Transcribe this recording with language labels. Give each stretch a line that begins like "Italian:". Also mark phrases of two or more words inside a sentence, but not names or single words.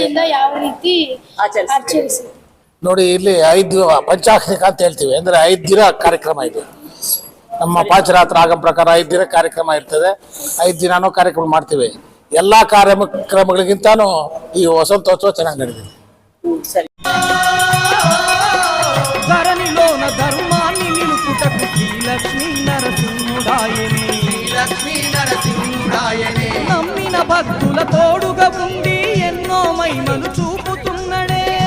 Kannada: ಯಾವ ರೀತಿ ಆಚರಿಸಿ ನೋಡಿ, ಇಲ್ಲಿ 5 ಪಂಚಾಕ್ಷರಿಕ ಅಂತ ಹೇಳ್ತೀವಿ, ಅಂದ್ರೆ 5 ದಿನ ಕಾರ್ಯಕ್ರಮ ಇದು. ನಮ್ಮ ಪಾಂಚರಾತ್ರ ಆಗಮ ಪ್ರಕಾರ 5 ದಿನ ಕಾರ್ಯಕ್ರಮ ಇರ್ತದೆ. 5 ದಿನಾನೂ ಕಾರ್ಯಕ್ರಮ ಮಾಡ್ತೀವಿ. ಎಲ್ಲಾ ಕಾರ್ಯಕ್ರಮಗಳಿಗಿಂತಾನು ಈ ವಸಂತೋತ್ಸವ ಚೆನ್ನಾಗಿ ನಡೆದಿದೆ.
Telugu: ధరణిలోన ధర్మాన్ని నిలుపుటకు శ్రీలక్ష్మీ నరసింహుడాయనే నమ్మిన భక్తుల తోడుగా ఉండి ఎన్నో మహిమలు చూపుతున్నడే.